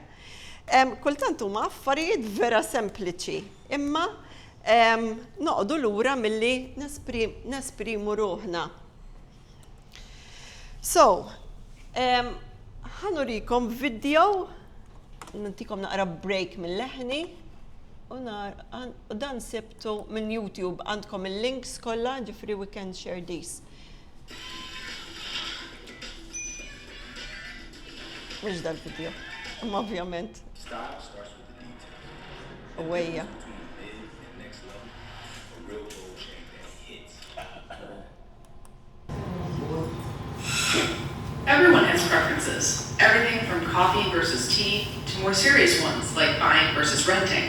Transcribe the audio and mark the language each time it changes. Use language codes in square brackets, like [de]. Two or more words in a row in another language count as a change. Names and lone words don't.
[mt] Kultant huma affarijiet vera sempliċi, imma noqogħdu lura milli nesprimu ruħna. So, ħanurikom video, nagħtikom naqra break mill-leħni, u dan sibtu minn YouTube għandkom il-links kollha, ġifri [en] we can share these. [mt] Mhux dal-video, imma ovvjament. [en] Starts with the details. [mt] Awejja. [en] Everyone has preferences. Everything from coffee versus tea to more serious ones like buying versus renting.